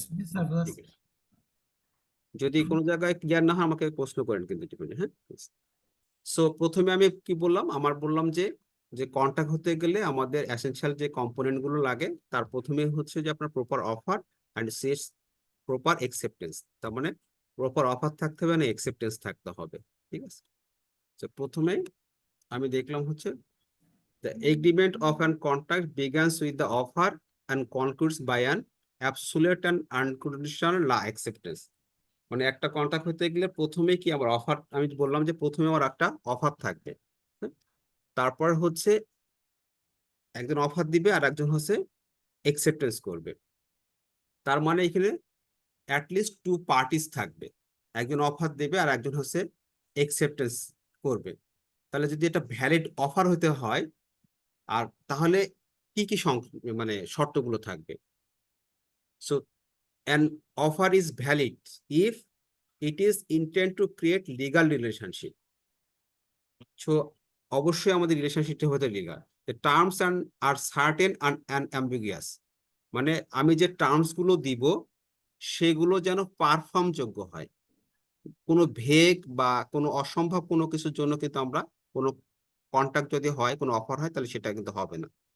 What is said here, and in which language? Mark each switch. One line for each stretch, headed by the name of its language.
Bangla: ঠিক আছে, যদি কোনো জায়গায় ক্লিয়ার না হয় আমাকে প্রশ্ন করেন কিন্তু টিপে, হ্যাঁ। সো প্রথমে আমি কি বললাম, বললাম যে যে কন্ট্রাক্ট হতে গেলে আমাদের এসেনশিয়াল যে কম্পোনেন্ট গুলো লাগে, তার প্রথমে হচ্ছে যে আপনার প্রপার অফার অ্যান্ড শেষ প্রপার একসেপ্টেন্স। তার মানে প্রপার অফার থাকতে হবে না, একসেপ্টেন্স থাকতে হবে। ঠিক আছে, তো প্রথমে আমি দেখলাম হচ্ছে
English: the agreement of an contract begins with the offer and concludes by an absolute and unconditional acceptance।
Bangla: মানে একটা কন্ট্রাক্ট হতে গেলে প্রথমে কি আমার অফার, আমি বললাম যে প্রথমে আমার একটা অফার থাকবে, হ্যাঁ? তারপর হচ্ছে একজন অফার দিবে আর একজন হচ্ছে একসেপ্টেন্স করবে। তার মানে এখানে অ্যাটলিস্ট 2 পার্টিস থাকবে, একজন অফার দেবে আর একজন হচ্ছে একসেপ্টেন্স করবে। তাহলে যদি এটা ভ্যালিড অফার হতে হয়, আর তাহলে কি কি মানে শর্তগুলো থাকবে?
English: So an offer is valid if it is intended to create legal relationship.
Bangla: So অবশ্যই আমাদের রিলেশনশিপটা হতে legal.
English: the terms and are certain and ambiguous,
Bangla: মানে আমি যে টার্মস গুলো দিব সেগুলো যেন পারফর্ম যোগ্য হয়। কোনো ভেগ বা কোনো অসম্ভব কোনো কিছুর জন্য কিন্তু আমরা কোনো কন্ট্রাক্ট যদি হয়, কোনো অফার হয়, তাহলে সেটা কিন্তু হবে না।